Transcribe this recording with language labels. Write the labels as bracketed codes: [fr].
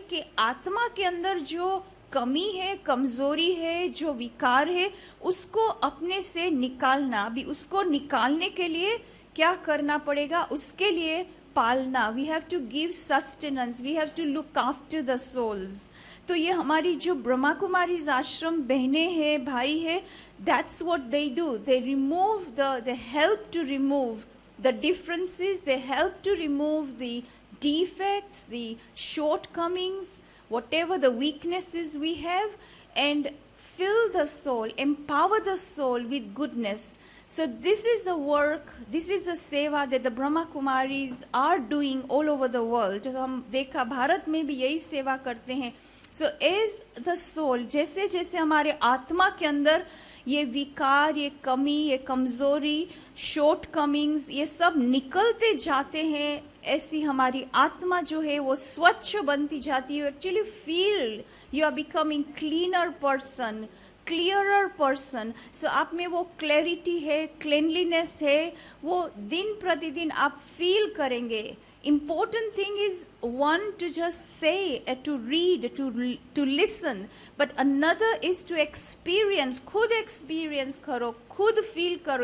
[hi] कि आत्मा के अंदर जो कमी है, कमजोरी है, जो विकार है, उसको अपने से निकालना। भी उसको निकालने के लिए क्या करना पड़ेगा? उसके लिए पालना। [en] We have to give sustenance, we have to look after the souls. [hi] तो ये हमारी जो ब्रह्मा कुमारीज आश्रम बहनें हैं, भाई है, [en] That's what they do. They remove they help to remove the differences, they help to remove the defects, the shortcomings, whatever the weaknesses we have, and fill the soul, empower the soul with goodness. So this is the work, this is the seva that the Brahma Kumaris are doing all over the world. [hi] हम देखा भारत में भी यही सेवा करते हैं। [en] So as the soul, [hi] जैसे जैसे हमारे आत्मा के अंदर ये विकार, ये कमी, ये कमजोरी, शॉर्ट कमिंग्स, ये सब निकलते जाते हैं, ऐसी हमारी आत्मा जो है वो स्वच्छ बनती जाती है। [en] Actually feel you are becoming cleaner person, clearer person. [hi] सो आप में वो क्लैरिटी है, क्लीनलीनेस है, वो दिन प्रतिदिन आप फील करेंगे। [en] Important thing is one to just say, to read, to listen, but another is to experience. [hi] खुद experience करो, खुद feel करो.